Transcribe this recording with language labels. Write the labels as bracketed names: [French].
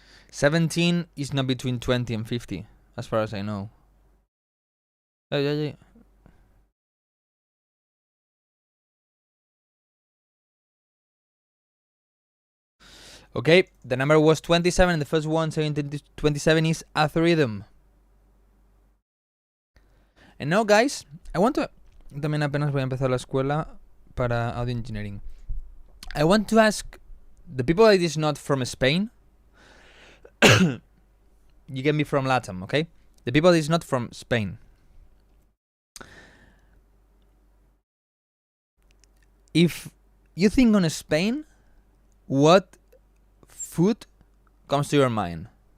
[English] $17 is not between 20 and 50, as far as I know. Yeah. Okay, the number was 27, and the first one, 27, is algorithm. And now, guys, I want to... [Spanish] También apenas voy a empezar la escuela para audio engineering. [English] I want to ask the people that is not from Spain. You get me from Latam, okay? The people that is not from Spain. If you think on Spain, what food comes to your mind?